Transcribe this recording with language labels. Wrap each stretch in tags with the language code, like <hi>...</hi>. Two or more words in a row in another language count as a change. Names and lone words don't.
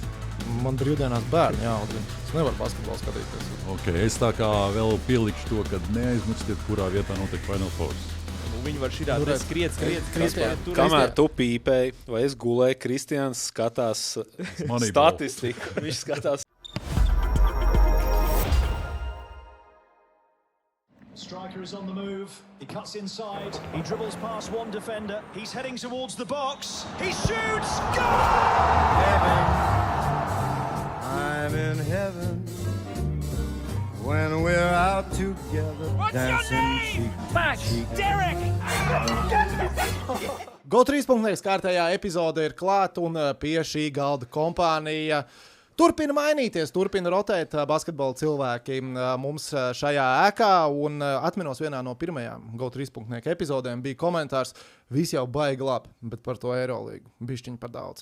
<lv>Man brīvdienās bērni jāaudzina. Es nevaru basketbolu skatīties. Ok, es tā kā vēl pielikšu to, ka neaizmirstiet, kurā vietā notiek Final Four. Viņi var šitā skriet. Kamēr tu pīpēji, vai es gulēju, Kristians skatās statistiku. Viņš skatās.</lv> <en>Striker is on the move. He cuts inside. He dribbles past one defender. He's heading towards the box. He shoots. Goal! I'm in heaven when we're out together. What's dancing your name? cheek to Max. cheek. Derek.</en> <lv>Go 3.0 kārtējā epizode ir klāt un pie šī galda kompānija turpina mainīties, turpina rotēt basketbola cilvēki mums šajā ēkā un atminos vienā no pirmajām Go 3.0 epizodēm bija komentārs, visi jau baigi labi, bet par to Eirolīgu bišķiņ par daudz.</lv>